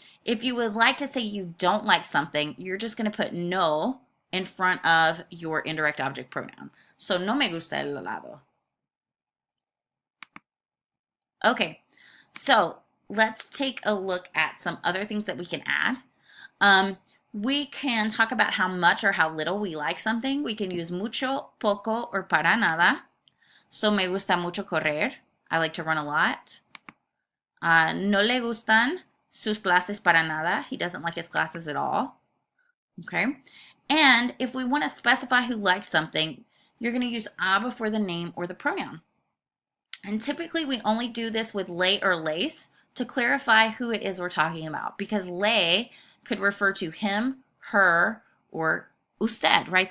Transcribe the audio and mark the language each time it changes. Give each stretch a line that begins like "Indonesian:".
English: If you would like to say you don't like something, you're just going to put no in front of your indirect object pronoun.
Spanish: So, no me gusta el helado.
English: Okay, so let's take a look at some other things that we can add. We can talk about how much or how little we like something. We can use mucho, poco, or para nada. So,
Spanish: me gusta mucho correr.
English: I like to run a lot.
Spanish: No le gustan sus clases para nada.
English: He doesn't like his classes at all. Okay. And if we want to specify who likes something, you're going to use a before the name or the pronoun. And typically we only do this with le or les to clarify who it is we're talking about, because le could refer to him, her, or usted, right?